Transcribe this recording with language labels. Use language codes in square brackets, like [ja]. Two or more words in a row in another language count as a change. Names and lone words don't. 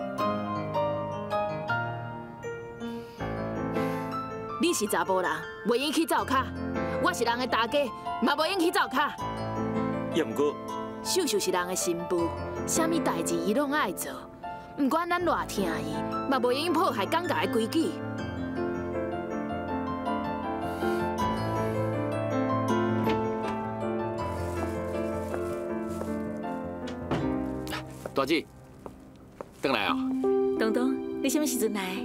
[nan] 你是查甫人，袂用去灶骹；我是人的大家，嘛袂用去灶骹。也毋过，秀秀是人的新妇，啥物代志伊拢爱做，不管咱偌疼伊，嘛袂用破坏讲家的规矩。大姊，转来啊！东东，你什么时阵来？